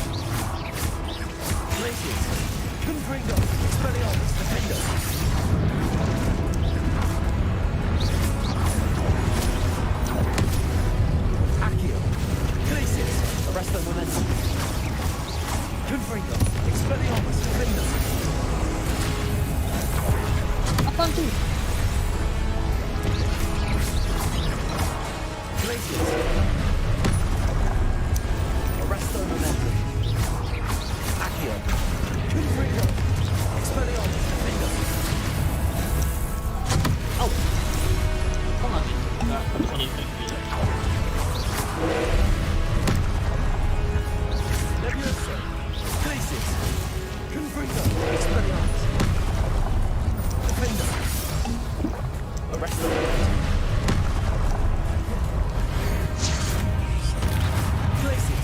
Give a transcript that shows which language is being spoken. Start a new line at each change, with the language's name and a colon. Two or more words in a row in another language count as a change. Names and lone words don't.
Latin: Glacius. Confringo. Expelliarmus. Defendo. Accio. Glacius. Arresto momentum. Confringo. Expelliarmus. Defendo.
Indonesian: apaan tuh?
Latin: Glacius. Arresto momentum. Accio. Confringo. Expelliarmus. Defendo. Au.
Indonesian: Kok nggak bisa di-trik gitu?
Latin: Levioso. Glacius. Confringo. Expelliarmus. Defendo. Arresto momentum. Glacius.